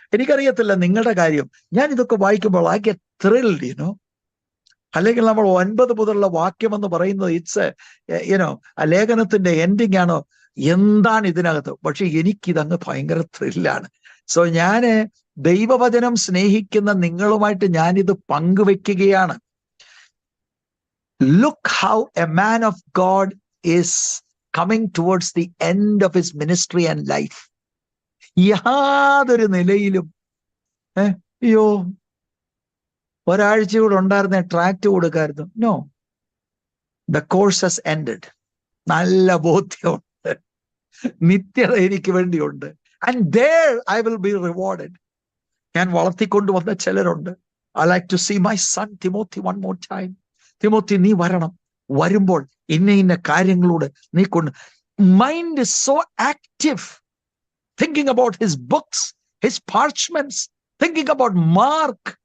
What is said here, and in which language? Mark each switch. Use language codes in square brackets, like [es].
[ml] എനിക്കറിയത്തില്ല നിങ്ങളുടെ കാര്യം. ഞാൻ ഇതൊക്കെ വായിക്കുമ്പോൾ [en] I get thrilled, [ml] അല്ലെങ്കിൽ നമ്മൾ 9 മുതലുള്ള വാക്യം എന്ന് പറയുന്നത് ഇറ്റ്സ് ആ ലേഖനത്തിന്റെ എൻഡിങ് ആണോ, എന്താണ് ഇതിനകത്ത്? പക്ഷെ എനിക്കിതങ്ങ് ഭയങ്കര ത്രില്ലാണ്. സോ ഞാന് ദൈവവചനം സ്നേഹിക്കുന്ന നിങ്ങളുമായിട്ട് ഞാനിത് പങ്കുവെക്കുകയാണ്. [en] Look how a man of God is coming towards the end of his ministry and life. [ml] യാതൊരു നിലയിലും അയ്യോ ഒരാഴ്ച കൂടെ ഉണ്ടായിരുന്ന tract കൊടുക്കായിരുന്നു. [en] No, the course has ended. [ml] നല്ല ബോധ്യമുണ്ട്, നിത്യത എനിക്ക് വേണ്ടിയുണ്ട്. [en] And there I will be rewarded. [ml] ഞാൻ വളർത്തിക്കൊണ്ടുവന്ന ചിലരുണ്ട്. [en] I like to see my son Timothy one more time. [ml] Timothy, നീ വരണം. വരുമ്പോൾ ഇന്ന കാര്യങ്ങളോട് നീ കൊണ്ട് [en] mind is so active, thinking about his books, his parchments, thinking about Mark.